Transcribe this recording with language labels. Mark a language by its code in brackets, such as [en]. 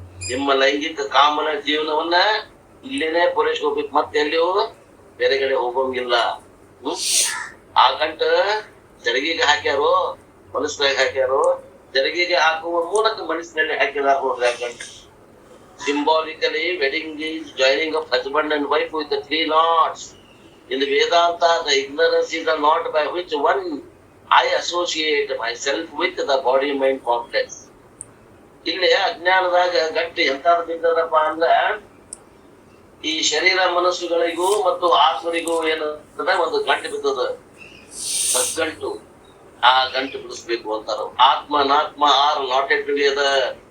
[kn] ನಿಮ್ಮ ಲೈಂಗಿಕ ಕಾಮನ ಜೀವನವನ್ನ ಇಲ್ಲೇನೆ ಪೂರೈಸ್ಕೋಬೇಕು, ಮತ್ತೆ ಎಲ್ಲಿಯೂ ಬೇರೆ ಕಡೆ ಹೋಗೋಂಗಿಲ್ಲ. ಆ ಗಂಟ ಜರಗಿಗೆ ಹಾಕ್ಯಾರೋ ಮನಸ್ಸಿನಾಗ ಹಾಕ್ಯಾರೋ? ಜರಗಿಗೆ ಹಾಕುವ ಮೂಲಕ ಮನಸ್ಸಿನಲ್ಲಿ ಹಾಕಿದಾರ ನೋಡ್ರಿ ಆ ಗಂಟ. [en] Symbolically wedding is joining of husband and wife with 3 knots. In the Vedanta, the ignorance is the knot by which one I associate myself with the body-mind complex. [kn] ಇಲ್ಲಿ ಅಜ್ಞಾನದಾಗ ಗಟ್ಟಿ ಎಂತಾದ್ರು ಬಿದ್ದದಪ್ಪ ಅಂದ್ರ, ಈ ಶರೀರ ಮನಸ್ಸುಗಳಿಗೂ ಮತ್ತು ಆತ್ಮರಿಗೂ ಏನಂತದ ಒಂದು ಗಂಟು ಬಿದ್ದದ, ಗಂಟು. ಆ ಗಂಟು ಬಿಡಿಸ್ಬೇಕು ಅಂತಾರ. ಆತ್ಮನಾತ್ಮ [en] Are knotted together.